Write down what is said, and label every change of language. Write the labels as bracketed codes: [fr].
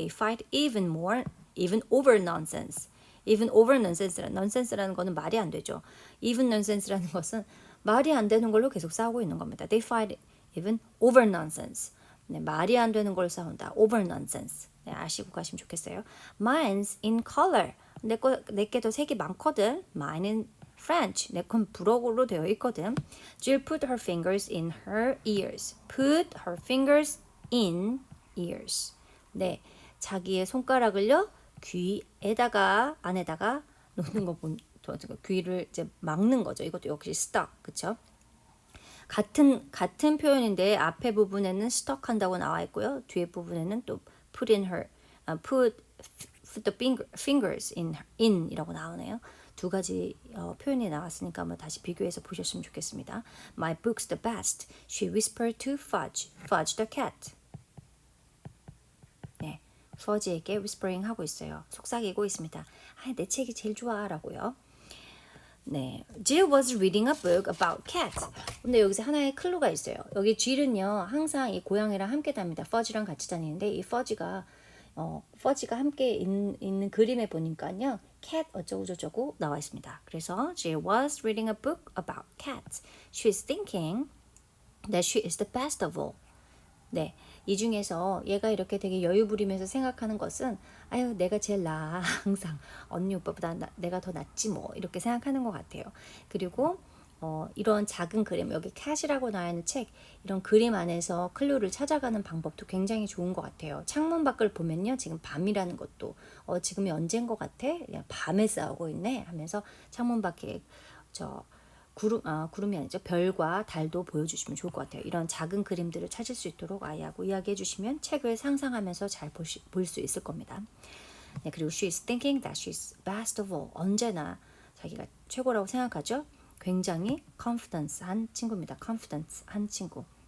[en] They fight even more, even over nonsense. Even over nonsense [ko] 라는 거는 말이 안 되죠. [en] Even nonsense [ko] 라는 것은 말이 안 되는 걸로 계속 싸우고 있는 겁니다. [en] They fight even over nonsense. [ko] 네, 말이 안 되는 걸 싸운다. [en] Over nonsense. [ko] 네, 아시고 가시면 좋겠어요. [en] Mine's in color. [ko] 내게도 색이 많거든. [en] Mine in French. [ko] 내 건 불어로 되어 있거든. [en] Jill put her fingers in her ears. Put her fingers in ears. [ko] 네, 자기의 손가락을요 귀에다가 안에다가 놓는 거 귀를 이제 막는 거죠. 이것도 역시 stuck, 그렇죠? 같은 표현인데 앞에 부분에는 stuck 한다고 나와 있고요. 뒤에 부분에는 또 [en] put the fingers in [ko] 이라고 나오네요. 두 가지 표현이 나왔으니까 한번 다시 비교해서 보셨으면 좋겠습니다. [en] My book's the best. She whispered to Fudge the cat. [ko] Fudge에게 whispering 하고 있어요. 속삭이고 있습니다. 아, 내 책이 제일 좋아 라고요. [en] 네, Jill was reading a book about cats. [ko] 근데 여기서 하나의 클루가 있어요. 여기 Jill은요 항상 이 고양이랑 함께 다닙니다. Fudge랑 같이 다니는데 이 Fudge가 함께 있는 그림에 보니까요 cat 어쩌고 저쩌고 나와 있습니다. 그래서 [en] Jill was reading a book about cats. She is thinking that she is the best of all. [ko] 네, 이 중에서 얘가 이렇게 되게 여유 부리면서 생각하는 것은 아유 내가 제일 나아 항상 언니 오빠보다 내가 더 낫지 뭐 이렇게 생각하는 것 같아요. 그리고 이런 작은 그림 여기 캣이라고 나와 있는 책 이런 그림 안에서 클루를 찾아가는 방법도 굉장히 좋은 것 같아요. 창문 밖을 보면요 지금 밤이라는 것도 지금이 언제인 것 같아? 그냥 밤에 싸우고 있네 하면서 창문 밖에 구름이 아니죠. 별과 달도 보여주시면 좋을 것 같아요. 이런 작은 그림들을 찾을 수 있도록 아이하고 이야기해 주시면 책을 상상하면서 잘 볼 수 있을 겁니다. 네, 그리고 [en] she is thinking that she is best of all. [ko] 언제나 자기가 최고라고 생각하죠. 굉장히 confidence한 친구입니다. confidence한 친구.